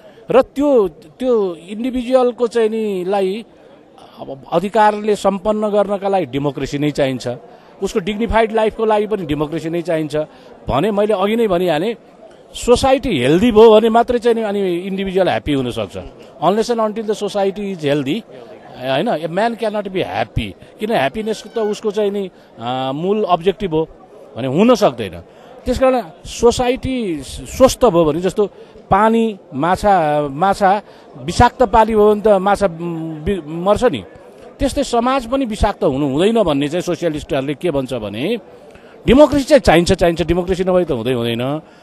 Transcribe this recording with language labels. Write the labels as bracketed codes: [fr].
[ne] र त्यो इन्डिभिजुअलको चाहिँ नि लाई अब अधिकारले सम्पन्न गर्नका लागि डेमोक्रेसी नै चाहिन्छ, उसको डिग्निफाइड लाइफको लागि पनि डेमोक्रेसी नै चाहिन्छ भने मैले अघि नै भनिहालेँ। सोसाइटी हेल्दी भयो भने मात्रै चाहिँ अनि इन्डिभिजुअल ह्याप्पी हुनसक्छ। [en] unless and until the society is healthy, [ne] होइन, [en] A man can not be happy. [ne] किन ह्याप्पिनेस त उसको चाहिँ नि मूल अब्जेक्टिभ हो भने हुन सक्दैन। त्यस कारण सोसाइटी स्वस्थ भयो भने, जस्तो पानी माछा विषाक्त पानी भयो भने त माछा मर्छ नि, त्यस्तै समाज पनि विषाक्त हुनु हुँदैन भन्ने चाहिँ सोसियलिस्टहरूले के भन्छ भने डेमोक्रेसी चाहिँ चाहिन्छ, डेमोक्रेसी नभए त हुँदैन।